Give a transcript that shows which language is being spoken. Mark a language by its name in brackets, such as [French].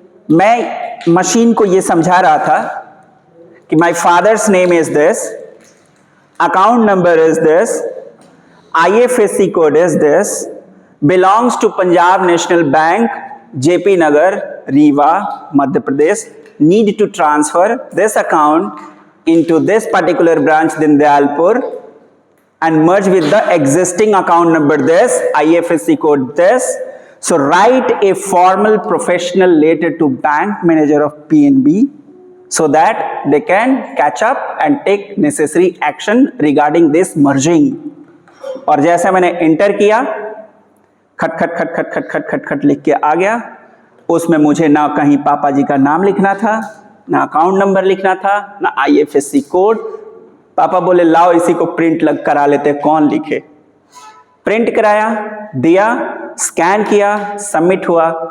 [Hindi] मैं मशीन को ये समझा रहा था कि [English] My father's name is this, account number is this, IFSC code is this, belongs to Punjab national bank, JP Nagar, Rewa, Madhya Pradesh, need to transfer this account into this particular branch Deendayalpur and merge with the existing account number this, IFSC code this. So write a formal professional letter to bank manager of PNB so that they can catch up and take necessary action regarding this merging. [Hindi] और जैसे मैंने enter किया, खट खट खट खट खट खट खट खट लिख के आ गया. उसमें मुझे ना कहीं पापा जी का नाम लिखना था, ना अकाउंट नंबर लिखना था, ना IFSC कोड. पापा बोले लाओ इसी को प्रिंट लग करा लेते, कौन लिखे. प्रिंट कराया, दिया, स्कैन किया, सबमिट हुआ.